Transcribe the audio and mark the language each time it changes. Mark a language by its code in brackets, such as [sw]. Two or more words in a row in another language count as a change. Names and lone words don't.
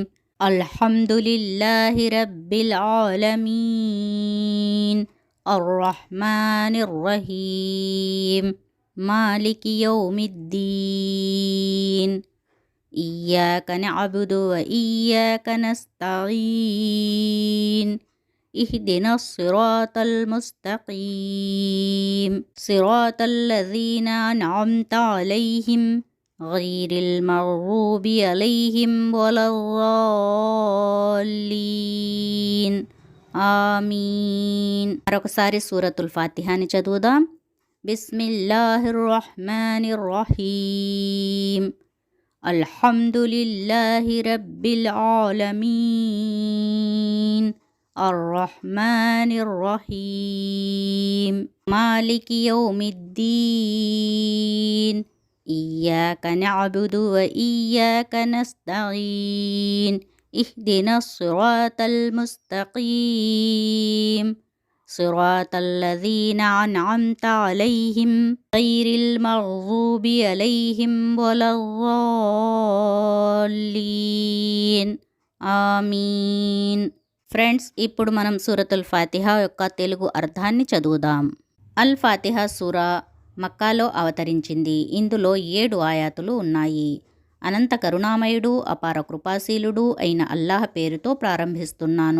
[ar] الحمد لله رب العالمين. الرحمن الرحيم. مالك يوم الدين. إياك نعبد وإياك نستعين. اهدنا الصراط المستقيم صراط الذين أنعمت عليهم غير المغضوب عليهم ولا الضالين آمين. [te] మరొకసారి సూరతుల్ ఫాతిహాని చదువుదాం. [ar] بسم الله الرحمن الرحيم. الحمد لله رب العالمين. الرحمن الرحيم مالك يوم الدين إياك نعبد وإياك نستعين اهدنا الصراط المستقيم صراط الذين أنعمت عليهم غير المغضوب عليهم ولا الضالين آمين. [te] ఫ్రెండ్స్, ఇప్పుడు మనం సూరతుల్ ఫాతిహా యొక్క తెలుగు అర్థాన్ని చదువుదాం. అల్ ఫాతిహా సూరా మక్కాలో అవతరించింది. ఇందులో 7 ఆయాతులు ఉన్నాయి. అనంత కరుణామయుడు, అపార కృపాశీలుడు అయిన అల్లాహ్ పేరుతో ప్రారంభిస్తున్నాను.